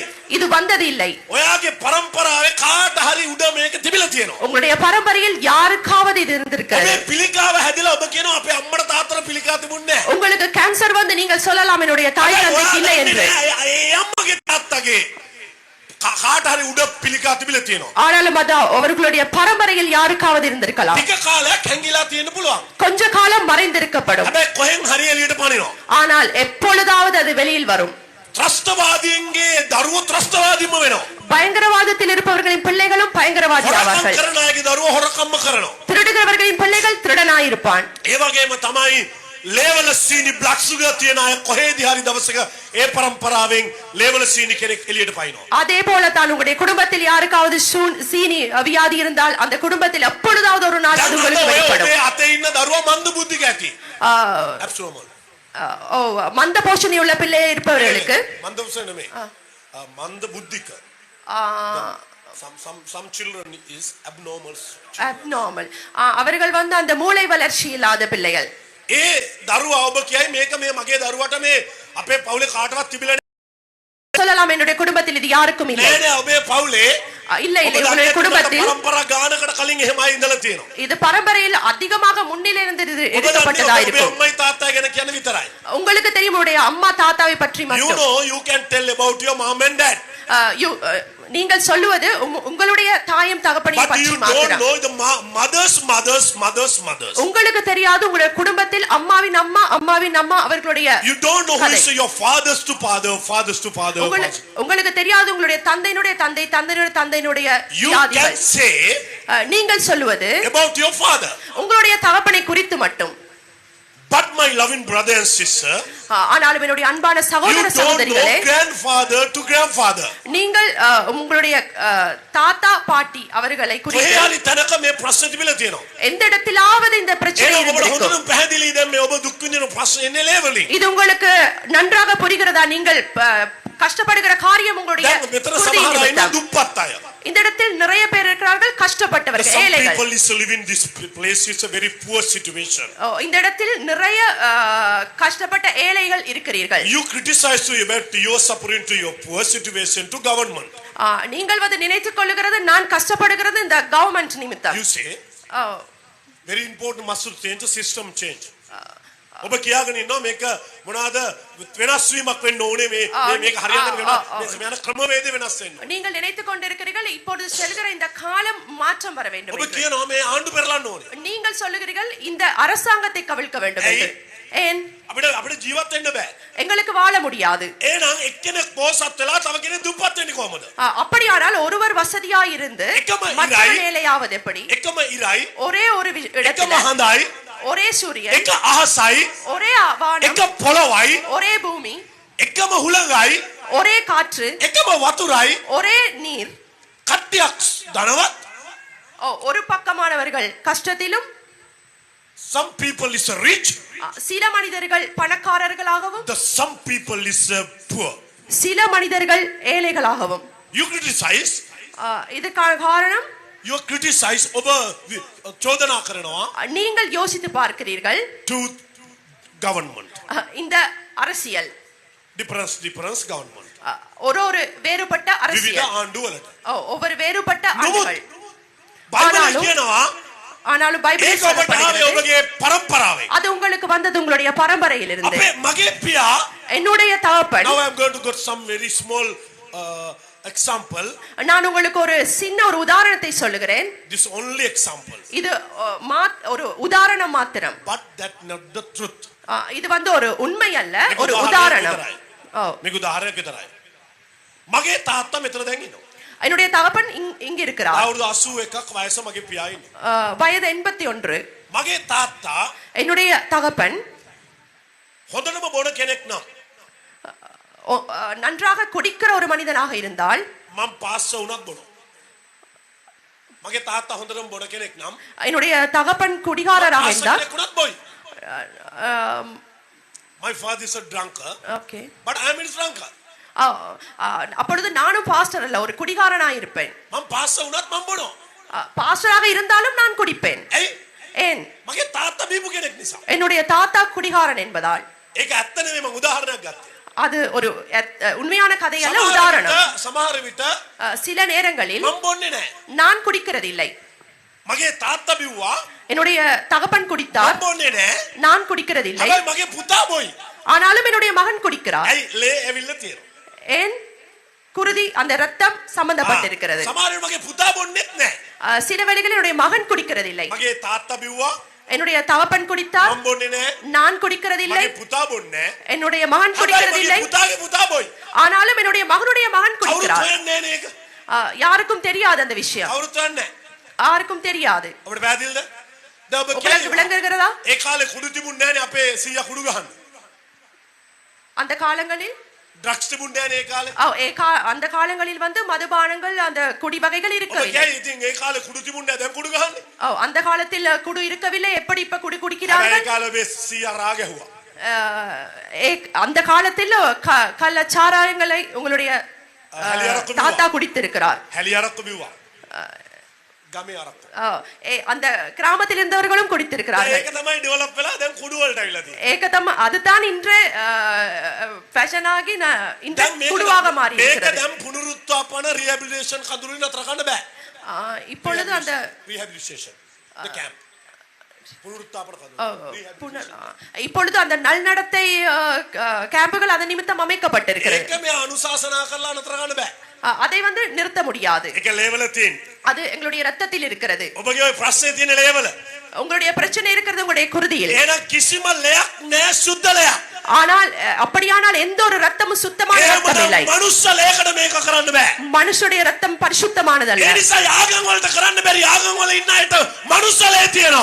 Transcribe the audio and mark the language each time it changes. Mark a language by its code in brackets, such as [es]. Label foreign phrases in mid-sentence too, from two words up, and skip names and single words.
[ta] இது வந்தது இல்லை. [si] ඔයාගේ පරම්පරාවේ කාට හරි උඩ මේක තිබිලා තියෙනවා. [ta] உங்களுடைய பரம்பரையில் யாருக்காவது இது இருந்திருக்கிறது. [si] ඔබේ පිළිකාව හැදිලා ඔබ කියනවා අපේ අම්මට තාත්තට පිළිකා තිබුණේ නැහැ. [ta] உங்களுக்கு கேன்சர் வந்து நீங்கள் சொல்லலாம் என்னுடைய தாய் தந்தைக்கு இல்லை என்று. [si] ඒ අම්මගේ තාත්තගේ කාට හරි උඩ පිළිකා තිබිලා තියෙනවා. [ta] ஆனாலும் அது அவர்களுடைய பரம்பரையில் யாருக்காவது இருந்திருக்கலாம். [si] ටික කාලයක් හැංගිලා තියෙන්න පුළුවන්. [ta] கொஞ்ச காலம் மறைந்திருக்கப்படும். [si] හැබැයි කොහෙන් හරි එළියට පනිනවා. [ta] ஆனால் எப்பொழுதாவது அது வெளியில் வரும். [si] ත්‍රස්තවාදීන්ගේ දරුවෝ ත්‍රස්තවාදීම වෙනවා. [ta] பயங்கரவாதத்தில் இருப்பவர்களின் பிள்ளைகளும் பயங்கரவாதி ஆவார்கள். [si] කරන අයගේ දරුවෝ හොරකම්ම කරනවා. [ta] திருடுகிறவர்களின் பிள்ளைகள் திருடனாயிருப்பான். [si] ඒ වගේම තමයි ලේවල සීනි [en] black sugar [si] තියන අය කොහෙදී හරි දවසක ඒ පරම්පරාවෙන් ලේවල සීනි කෙනෙක් එළියට පයින්නවා. [ta] அதே போல தான் உங்களுடைய குடும்பத்தில் யாருக்காவது சீனி வியாதி இருந்தால் அந்த குடும்பத்தில் எப்பொழுதாவது ஒரு நாள் அது உங்களுக்கு வெளிப்படும். [si] ඔය අතේ ඉන්න දරුවා මන්ද බුද්ධික ඇති. ඇබ්සෝමල්. [ta] மந்த போஷணி உள்ள பிள்ளை இருப்பவர்களுக்கு [si] මන්ද උසන නෙමෙයි. මන්ද බුද්ධික. [en] some children is abnormal. [ta] அவர்கள் வந்து அந்த மூளை வளர்ச்சி இல்லாத பிள்ளைகள். [si] ඒ දරුවා ඔබ කියයි මේක මේ මගේ දරුවට මේ අපේ පවුලේ කාටවත් තිබිලා [ta] சொல்லலாம் என்னுடைய குடும்பத்தில் இது யாருக்கும் இல்லை. [si] නෑ නෑ ඔබේ පවුලේ [ta] இல்லை இல்லை உங்களுடைய குடும்பத்தில் [si] පරම්පරා ගානකට කලින් එහෙමයි ඉඳලා තියෙනවා. [ta] இது பரம்பரையில் அதிகமாக முன்னிலிருந்து எடுக்கப்பட்டதா இருக்கும். [si] අම්මයි තාත්තා ගැන කියන විතරයි. [ta] உங்களுக்கு தெரியும் உங்களுடைய அம்மா தாத்தாவை பற்றி மட்டும். [en] You know you can tell about your mom and dad. [ta] நீங்கள் சொல்லுவது உங்களுடைய தாயும் தகப்பனையும் பற்றி [en] But [ta] மாத்திரம். [en] you don't know the mothers. [ta] உங்களுக்கு தெரியாது உங்களுடைய குடும்பத்தில் அம்மாவின் அம்மா அம்மாவின் அம்மா அவர்களுடைய. [en] You don't know who is your fathers to father. [ta] உங்களுக்கு தெரியாது உங்களுடைய தந்தையினுடைய தந்தை தந்தையினுடைய தந்தையினுடைய. [en] You can say [ta] நீங்கள் சொல்லுவது [en] about your father. [ta] உங்களுடைய தகப்பனை குறித்து மட்டும். [en] But my loving brother and sister, [ta] ஆனாலும் என்னுடைய அன்பான சகோதர சகோதரிகளே, [en] grandfather to grandfather, [ta] நீங்கள் உங்களுடைய தாத்தா பாட்டி அவர்களை குறித்து [si] කොහේරි තැනක මේ ප්‍රශ්න තිබිලා තියෙනවා. [ta] எந்த இடத்திலாவது இந்த பிரச்சனை இருந்திருக்கும். இருக்கும். [si] පැහැදිලි දැන් මේ ඔබ දුක් විඳින ප්‍රශ්න එන්නේ ලේවලින්. [ta] இது உங்களுக்கு நன்றாக புரிகிறதா? நீங்கள் கஷ்டப்படுகிற காரியம் உங்களுடைய [si] දුප්පත් අය. [ta] இந்த இடத்தில் நிறைய பேர் இருக்கிறார்கள் கஷ்டப்பட்டவர்கள், ஏழைகள். [en] Some people is living this place is a very poor situation. [ta] இந்த இடத்தில் நிறைய கஷ்டப்பட்ட ஏழைகள் இருக்கிறீர்கள். [en] You criticize to about your suffering to your poor situation to government. [ta] நீங்கள் வந்து நினைத்துக் கொள்ளுகிறது நான் கஷ்டப்படுகிறது இந்த கவர்மெண்ட் நிமித்தம். [en] You say very important must change the system change. [si] ඔබ කියාගෙන ඉන්නවා මේක මොනවාද වෙනස් වීමක් වෙන්න ඕනේ මේක හරියට වෙනවා මේ යන ක්‍රමවේද වෙනස් වෙන්න. [ta] நீங்கள் நினைத்துக் கொண்டிருக்கிறீர்கள் இப்பொழுது செல்கிற இந்த காலம் மாற்றம் வர வேண்டும். [si] ඔබ කියනවා මේ ආණ්ඩු පෙරලන්න ඕනේ. [ta] நீங்கள் சொல்லுகிறீர்கள் இந்த அரசாங்கத்தை கவிழ்க்க வேண்டும் என்று. ஏன் [si] අපිට ජීවත් වෙන්න බෑ. [ta] எங்களுக்கு வாழ முடியாது. [si] එහෙනම් එක්කෙනෙක් පොසත් වෙලා තව කෙනෙක් දුප්පත් වෙන්නේ කොහමද? [ta] அப்படியானால் ஒருவர் வசதியா இருந்து மற்றவர் ஏழையாவது எப்படி? [si] එකම ඉරයි [ta] ஒரே ஒரு இடத்துல [si] එකම හඳයි [ta] ஒரே சூரியன் [si] එක අහසයි [ta] ஒரே வானம் [si] එක පොළොවයි [ta] ஒரே பூமி [si] එකම හුළඟයි [ta] ஒரே காற்று [si] එකම වතුරයි [ta] ஒரே நீர். [si] කට්ටියක් ධනවත් [ta] ஒரு பக்கமானவர்கள் கஷ்டத்திலும் [en] some people is rich [ta] சில மனிதர்கள் பணக்காரர்களாகவும் [en] some people is poor. [ta] சில மனிதர்கள் ஏழைகளாகவும். [en] You criticize [ta] இதுக்கான காரணம் [en] you criticize over [si] චෝදනා කරනවා [ta] நீங்கள் யோசித்து பார்க்கிறீர்கள் [en] to government [ta] இந்த அரசியல் [en] difference government [ta] ஒரு வேறுபட்ட அரசியல் [si] විවිධ ආණ්ඩු වලට [ta] ஒவ்வொரு வேறுபட்ட ஆண்டுகள். [si] බයිබලයේ කියනවා [ta] ஆனாலும் பைபிள் சொல்லப்படுகிறது [si] ඔබගේ පරම්පරාවේ [ta] அது உங்களுக்கு வந்தது உங்களுடைய பரம்பரையில் இருந்து. [si] අපේ මගේ පියා [ta] என்னுடைய தகப்பன். [en] now I am going to get some very small example. [ta] நான் உங்களுக்கு ஒரு சின்ன ஒரு உதாரணத்தை சொல்லுகிறேன். [en] This only example. இது ஒரு உதாரணம் மாத்திரம். But that not the truth. [ta] இது வந்து ஒரு உண்மை அல்ல, ஒரு உதாரணம். [si] මේක උදාහරණයක් විතරයි. මගේ තාත්තා මෙතන දැන් ඉන්නවා. [ta] என்னுடைய தகப்பன் இங்க இருக்கிறார். [si] අවුරුදු 81ක් වයස මගේ පියා ඉන්නවා. [ta] வயது 81. [si] මගේ තාත්තා [ta] என்னுடைய தகப்பன் [si] හොඳටම බොන කෙනෙක් නම් [ta] நன்றாக குடிக்கிற ஒரு மனிதனாக இருந்தால் [si] මම පාස්ස වුණත් බොනවා. මගේ තාත්තා හොඳටම බොන කෙනෙක් නම් [ta] என்னுடைய தகப்பன் குடிகாரராக இருந்தால் [en] my father is a drunkard. Okay. But I am a drunkard. [ta] அப்பொழுது நானும் பாஸ்டர் அல்ல, ஒரு குடிகாரனாக இருப்பேன். [si] මම පාස්ස වුණත් මම බොනවා. [ta] பாஸ்டராக இருந்தாலும் நான் குடிப்பேன். ஏன்? [si] මගේ තාත්තා බීපු කෙනෙක් නිසා. [ta] என்னுடைய தாத்தா குடிகாரன் என்பதால். [si] ඒක ඇත්ත නෙමෙයි, මම උදාහරණයක් ගත්තා. [ta] அது ஒரு உண்மையான கதை அல்ல, உதாரணம். [si] සමහර විට [ta] சில நேரங்களில் [si] මම බොන්නේ නැහැ. [ta] நான் குடிக்கிறதில்லை. [si] මගේ තාත්තා බිව්වා [ta] என்னுடைய தகப்பன் குடித்தார், [si] මම බොන්නේ නැහැ. [ta] நான் குடிக்கிறதில்லை. [si] හැබැයි මගේ පුතා බොයි. [ta] ஆனாலும் என்னுடைய மகன் குடிக்கிறார். [si] ඇයි ලේ ඇවිල්ලා තියෙනවා. [ta] ஏன்? குருதி அந்த ரத்தம் சம்பந்தப்பட்டிருக்கிறது. [si] සමහර විට මගේ පුතා බොන්නේත් නැහැ. [ta] சில வேளைகளில் என்னுடைய மகன் குடிக்கிறதில்லை. [si] මගේ තාත්තා බිව්වා [ta] என்னுடைய தகப்பன் குடித்தார், [si] මම බොන්නේ නැහැ. [ta] நான் குடிக்கிறதில்லை. [si] මගේ පුතා බොන්නේ නැහැ. [ta] என்னுடைய மகன் [si] හැබැයි [ta] குடிக்கிறதில்லை. [si] මගේ පුතාගේ පුතා බොයි. [ta] ஆனாலும் என்னுடைய மகனுடைய மகன் [si] කවුරුත් [ta] குடிக்கிறார். [si] හොයන්නේ නැහැ නේක. [ta] யாருக்கும் தெரியாது அந்த விஷயம், [si] කවුරුත් හොයන්නේ නැහැ. [ta] யாருக்கும் தெரியாது. [si] අපිට පැහැදිලිද? දැන් ඔබ [ta] உங்களுக்கு [si] කියනවා [ta] விளங்குகிறதா? [si] ඒ කාලේ කුඩු තිබුණේ නැහැනේ අපේ සීයා කුඩු ගහන්න. [ta] அந்த காலங்களில் [si] ඩ්‍රග්ස් තිබුණේ නැහැනේ ඒ කාලේ. [ta] அந்த காலங்களில் வந்து மதுபானங்கள் அந்த குடி வகைகள் [si] ඔබ [ta] இருக்கவில்லை. [si] කියයි ඉතින් ඒ කාලේ කුඩු තිබුණේ නැහැ දැන් කුඩු ගහන්නේ. [ta] அந்த காலத்தில் குடு இருக்கவில்லை, எப்படி இப்ப குடி [si] හැබැයි [ta] குடிக்கிறார்கள்? [si] ඒ කාලේ ඔබේ සීයා රා ගැහුවා. [ta] அந்த காலத்தில் கள்ளச்சாராயங்களை உங்களுடைய [si] හැලියරක්කු [ta] தாத்தா குடித்திருக்கிறார். [si] හැලියරක්කු බිව්වා. ගමේ අරක්කු. [ta] அந்த கிராமத்தில் இருந்தவர்களும் குடித்திருக்கிறார்கள். [si] ඒක තමයි ඩෙවලොප් වෙලා දැන් කුඩු වලට අවිලා තියෙන්නේ. [ta] ஏகதம் அதுதான் இன்று ஃபேஷன் ஆகி இன்று குடுவாக மாறி [si] මේක [ta] இருக்கிறது. [si] දැන් පුනරුත්ථාපන රිහැබිලිටේෂන් කඳුරින් අතර ගන්න බෑ. [ta] இப்பொழுது அந்த [en] rehabilitation the camp [si] පුනරුත්ථාපන කඳුරින් [ta] இப்பொழுது அந்த நல்நடத்தை கேம்புகள் அதன் நிமித்தம் அமைக்கப்பட்டிருக்கிறது. [si] ඒක මේ අනුශාසනා කරලා නතර ගන්න බෑ. [ta] அதை வந்து நிறுத்த முடியாது. [si] ඒක ලේවල තියෙන. [ta] அது எங்களுடைய ரத்தத்தில் இருக்கிறது. [si] ඔබගේ ඔය ප්‍රශ්නේ තියෙන ලේවල. [ta] உங்களுடைய பிரச்சனை இருக்கிறது உங்களுடைய குருதியில். [si] එහෙනම් කිසිම ලයක් නෑ සුද්ධ ලයක්. [ta] ஆனால் அப்படியானால் எந்த ஒரு ரத்தமும் சுத்தமான ரத்தம் இல்லை. [si] මනුස්ස ලයකට මේක කරන්න බෑ. [ta] மனுஷனுடைய ரத்தம் பரிசுத்தமானதல்ல. [si] ඒ නිසා ආගම් වලට කරන්න බැරි ආගම් වල ඉන්න අයට මනුස්ස ලය තියෙනවා.